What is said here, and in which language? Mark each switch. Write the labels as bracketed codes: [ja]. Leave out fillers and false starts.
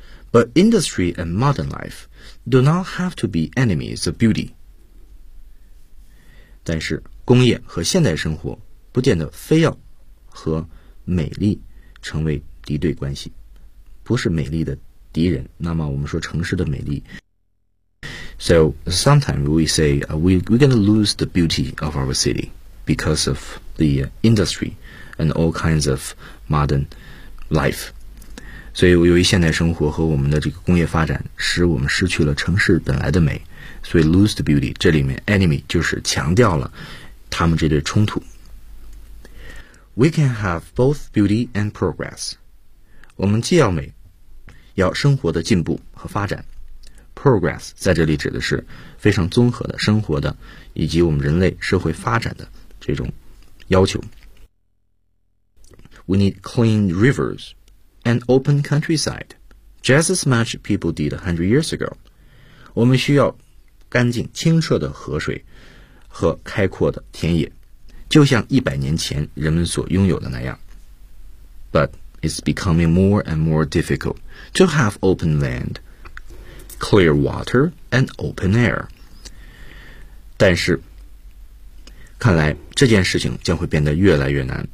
[en] But industry and modern life do not have to be enemies of beauty. [zh] 但是工业和现代生活不见得非要和美丽成为敌对关系，不是美丽的敌人。那么我们说城市的美丽。 [en] So sometimes we say we're going to lose the beauty of our city because of the industry and all kinds of modern life. [zh] 所以由于现代生活和我们的这个工业发展使我们失去了城市本来的美，所以 [en] lose the beauty [zh] 这里面 enemy 就是强调了他们这对冲突。 [en] We can have both beauty and progress， [zh] 我们既要美要生活的进步和发展。 progress 在这里指的是非常综合的生活的以及我们人类社会发展的这种要求。 [en] We need clean riversAn open countryside, just as much people did 100 years ago. [zh] 我们需要干净清澈的河水和开阔的田野，就像100年前人们所拥有的那样。 [en] But it's becoming more and more difficult to have open land, clear water, and open air. [zh] 但是，看来这件事情将会变得越来越难。